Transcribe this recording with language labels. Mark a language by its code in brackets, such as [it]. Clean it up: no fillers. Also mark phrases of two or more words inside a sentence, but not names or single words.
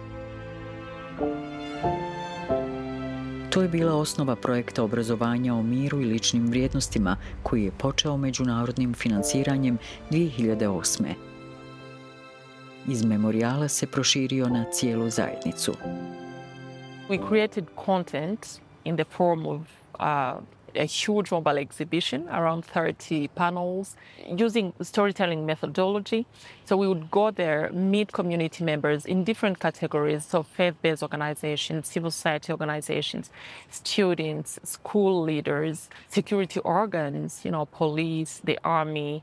[bs] To je bila osnova projekta obrazovanja o miru i ličnim vrijednostima koji je počeo međunarodnim financiranjem 2008. Iz memorijala se proširio na cijelu zajednicu. [en] We created content in the form of a huge mobile exhibition, around 30 panels, using storytelling methodology. So we would go there, meet community members in different categories, so faith-based organizations, civil society organizations, students, school leaders, security organs, police, the army.